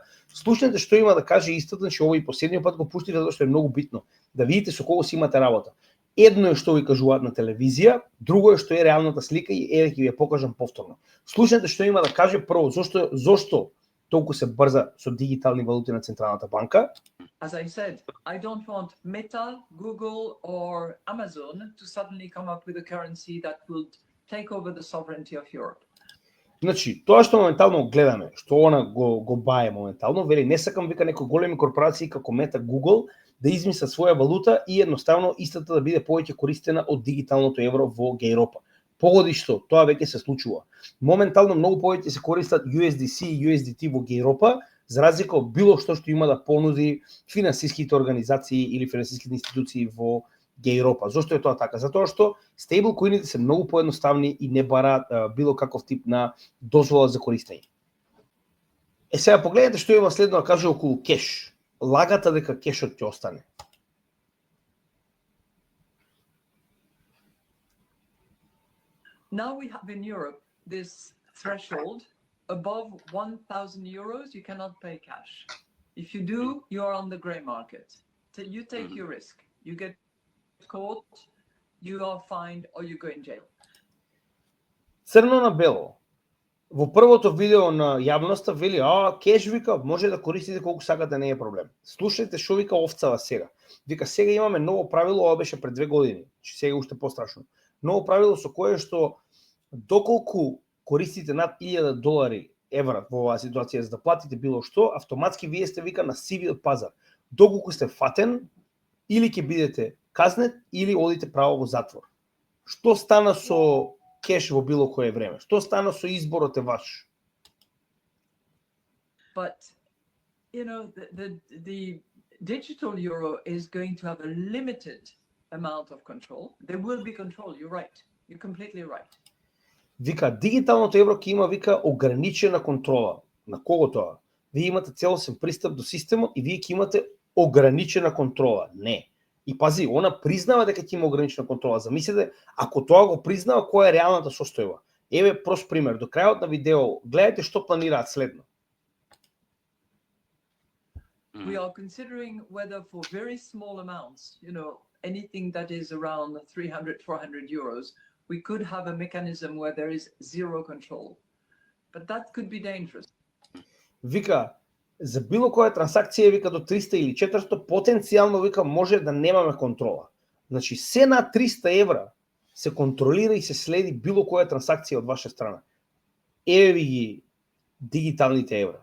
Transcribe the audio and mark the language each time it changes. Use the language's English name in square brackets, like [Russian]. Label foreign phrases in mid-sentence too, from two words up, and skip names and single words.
[Macedonian] Слушнете што има да каже истото, значи овој последниот пат го пуштите затоа што е многу битно да видите со кого си имате работа. Едно е што ви кажуваат на телевизија, друго е што е реалната слика и еве ќе ви ја покажам повторно. Слушнете што има да каже прво зошто толку се брза со дигитални валути на Централната банка. [English] As I said, I don't want Meta, Google or Amazon to suddenly come up with a currency that would take over the sovereignty of Europe. [Macedonian] Значи, тоа што моментално гледаме, што она го бае моментално, вели не сакам вика некои големи корпорации како Meta, Google да измислат своја валута и едноставно истата да биде повеќе користена од дигиталното евро во Европа. Погоди што, тоа веќе се случува. Моментално многу повеќе се користат USDC и USDT во Европа, за разлика од било што има да понуди финансиските организации или финансиските институции во Европа. Зошто е тоа така? Затоа што стейблкоините се многу поедноставни и не бараат било каков тип на дозвола за користење. Сега погледнете што има следно да каже околу кеш. Лагата дека кешот ќе остане. [English] Now we have in Europe this threshold above 1,000 euros you cannot pay cash. If you do, you are on the grey market. You take your risk. You get caught, you are fined or you go in jail. [Macedonian] Црно на бело. Во првото видео на јавноста вели, кеш вика, може да користите колку сакате, не е проблем. Слушајте што вика овцава сега. Вика, сега имаме ново правило, ова беше пред 2 години, че сега уште пострашно. Ново правило со кое што доколку користите над $1,000 евра во оваа ситуација за да платите било што, автоматски вие сте вика на сивиот пазар. Доколку сте фатен, или ќе бидете казнет, или одите право во затвор. Што стана со кеш во било кое време? Што стана со изборот е ваш? [English] But you know the digital euro is going to have a limited amount of control. There will be control, you're right. You're completely right. [Macedonian] Вика, дигиталното евро ќе има, вика, ограничена контрола. На кого тоа? Вие имате целосен пристап до системот и вие ќе имате ограничена контрола. Не. И пази, она признава дека ќе има ограничена контрола. Замислете, ако тоа го признава, која е реалната состојба? Еве прост пример, до крајот на видео, гледате што планираат следно. [English] We are considering whether for very small amounts, anything that is around 300, 400 euros, we could have a mechanism where there is zero control. But that could be dangerous. [Macedonian] Вика, за било која трансакција, вика, до 300 или 400, потенцијално, вика, може да немаме контрола. Значи, се на 300 евра се контролира и се следи било која трансакција од ваша страна. Еве ви ги дигиталните евра.